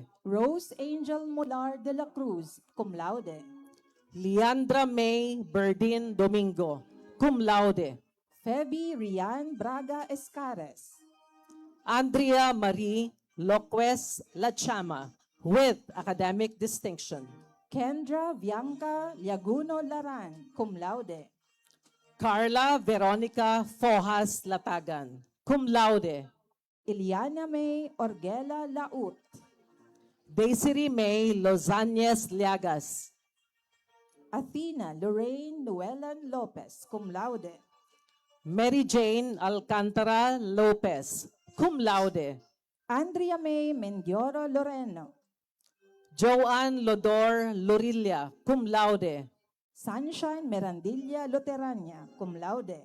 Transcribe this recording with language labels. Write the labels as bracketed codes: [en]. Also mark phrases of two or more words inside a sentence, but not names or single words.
[en] Rose Angel Molar de la Cruz, [la] cum laude. [en] Leandra May Berdin Domingo, [la] cum laude. [en] Feby Rian Braga Escares. Andrea Marie Loquez Lachama, with academic distinction. Kendra Bianca Liaguno Laran, [la] cum laude. [en] Carla Veronica Fojas Latagan, [la] cum laude. [en] Iliana May Orgela Laut. Desiree May Lozañez Liagas. Athena Lorraine Nuelan Lopez, [la] cum laude. [en] Mary Jane Alcantara Lopez, [la] cum laude. [en] Andrea May Mendioro Loreno. Joanne Lodor Lorilla, [la] cum laude. [en] Sunshine Merandilla Luterania, [la] cum laude.